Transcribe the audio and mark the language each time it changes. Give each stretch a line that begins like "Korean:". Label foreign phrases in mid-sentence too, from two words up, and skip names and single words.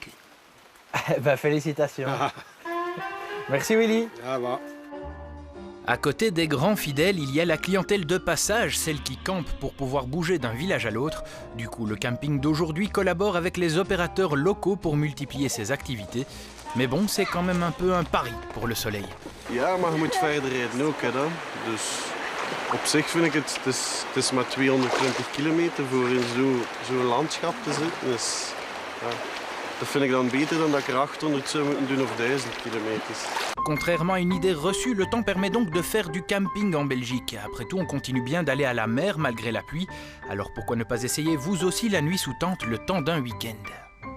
French: Félicitations. Merci Willy. Ça va. À côté des grands fidèles, il y a la clientèle de passage, celle qui campe pour pouvoir bouger d'un village à l'autre. Du coup, le camping d'aujourd'hui collabore avec les opérateurs locaux pour multiplier ses activités. Mais bon, c'est quand même un peu un pari pour le soleil.
Dutch: Ja, maar je moet verder rijden ook, hè, dan. Dus op zich vind ik het is maar 220 kilometer voor in zo'n landschap te zitten. Dus, ja, dat vind ik dan beter dan dat ik er 800 zou moeten doen of 1000 kilometers.
French: Contrairement à une idée reçue, le temps permet donc de faire du camping en Belgique. Après tout, on continue bien d'aller à la mer malgré la pluie. Alors pourquoi ne pas essayer vous aussi la nuit sous tente le temps d'un week-end?